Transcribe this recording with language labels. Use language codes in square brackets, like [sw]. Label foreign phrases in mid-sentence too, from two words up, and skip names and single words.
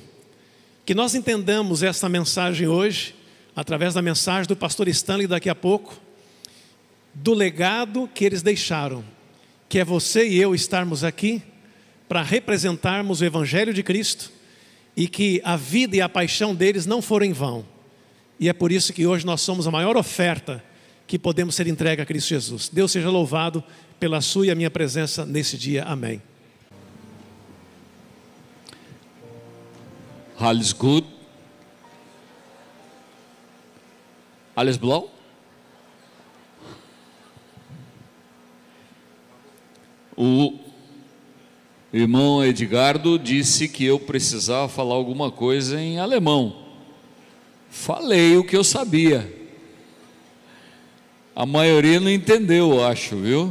[pt] Que nós entendamos esta mensagem hoje, através da mensagem do pastor Stanley daqui a pouco, do legado que eles deixaram, que é você e eu estarmos aqui para representarmos o Evangelho de Cristo, e que a vida e a paixão deles não foram em vão. E é por isso que hoje nós somos a maior oferta que podemos ser entregue a Cristo Jesus. Deus seja louvado pela sua e a minha presença nesse dia. Amém. [de] Alles gut? Alles blau? [pt] O irmão Edgardo disse que eu precisava falar alguma coisa em alemão. Falei o que eu sabia. A maioria não entendeu, eu acho, viu?